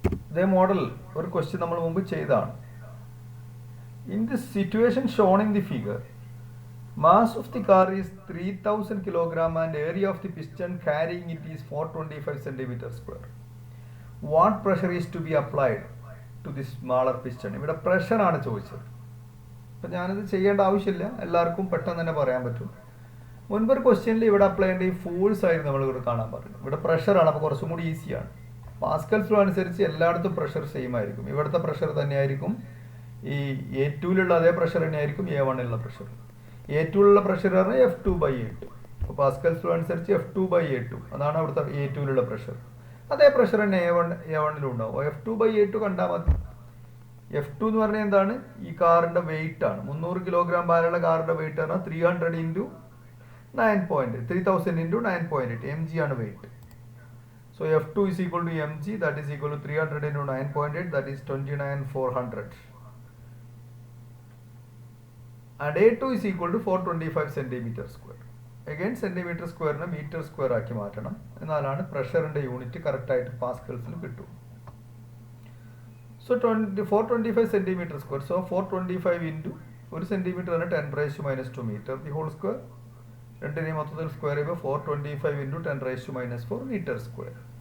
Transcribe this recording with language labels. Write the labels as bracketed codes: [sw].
[ml] ഇതേ മോഡൽ ഒരു ക്വസ്റ്റ്യൻ നമ്മൾ മുമ്പ് ചെയ്തതാണ്. [en] In the situation shown in the figure, mass of the car is 3000 kilogram and area of the piston carrying it is 425 centimeter square. What pressure is to be applied to the smaller piston? [ml] ഇവിടെ pressure ആണ് ചോദിച്ചത്. അപ്പം ഞാനിത് ചെയ്യേണ്ട ആവശ്യമില്ല, എല്ലാവർക്കും പെട്ടെന്ന് തന്നെ പറയാൻ പറ്റും. മുൻപൊരു ക്വസ്റ്റ്യനിൽ ഇവിടെ അപ്ലൈ ചെയ്യേണ്ട ഈ ഫോഴ്സ് ആയിരുന്നു നമ്മൾ ഇവിടെ കാണാൻ പറഞ്ഞു. ഇവിടെ പ്രഷറാണ്, അപ്പോൾ കുറച്ചും കൂടി ഈസിയാണ്. പാസ്കൽസ് ലോ അനുസരിച്ച് എല്ലായിടത്തും പ്രഷർ സെയിം ആയിരിക്കും. ഇവിടുത്തെ പ്രഷർ തന്നെയായിരിക്കും ഈ A2ലുള്ള അതേ പ്രഷർ തന്നെയായിരിക്കും A1ലുള്ള പ്രഷർ. A2ലുള്ള പ്രഷർ പറഞ്ഞാൽ F2/A2. അപ്പോൾ പാസ്കൽസ് ലോ അനുസരിച്ച് F2/A2 അതാണ് അവിടുത്തെ A2ലുള്ള പ്രഷർ. അതേ പ്രഷർ തന്നെ A1ലും ഉണ്ടാവും. F2/A2 കണ്ടാൽ മതി. F2 എന്ന് പറഞ്ഞാൽ എന്താണ്? ഈ കാറിൻ്റെ വെയിറ്റ് ആണ്. 300 കിലോഗ്രാം ഭാരമുള്ള കാറിൻ്റെ വെയിറ്റ് പറഞ്ഞാൽ 300 × 9.8, 3000 × 9.8 mg ആണ് wait. [en] So F2 is equal to mg, that is equal to 300 × 9.8, that is 29,400. And A2 is equal to 425 centimeter square. Again centimeter square നെ meter square [ml] ആക്കി മാറ്റണം. എന്നാലാണ് പ്രഷറിൻ്റെ യൂണിറ്റ് കറക്റ്റായിട്ട് പാസ്കൽസിൽ കിട്ടും. [en] So 425 centimeter square. So 425 into 1 centimeter ആണ് 10⁻² meter. The whole square. [ml] രണ്ടിനെയും മൊത്തത്തിൽ square ചെയ്യുമ്പോൾ 425 × 10⁻⁴ meter square.